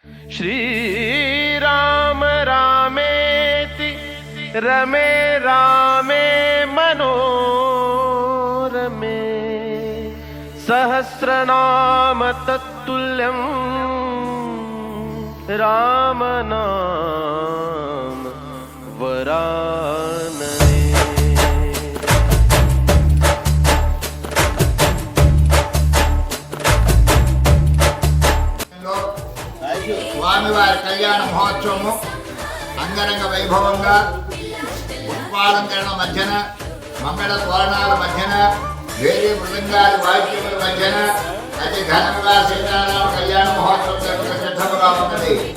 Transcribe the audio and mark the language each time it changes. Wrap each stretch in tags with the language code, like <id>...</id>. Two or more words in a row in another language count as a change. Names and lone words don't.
<sa>श्रीराम रामेति रमे रामे मनोरमे सहस्रनाम तत्तुल्यं रामनाम वरानने।</sa> <te>స్వామివారి కళ్యాణ మహోత్సవము అంగరంగ వైభవంగా పుష్పాలంకరణ మధ్యన మంగళ తోరణాల మధ్యన వేరే మృదంగాల వాద్యముల మధ్యన అతి ఘనంగా సీతారామ కళ్యాణ మహోత్సవం జరుగుతున్న సిద్ధముగా ఉన్నది.</te>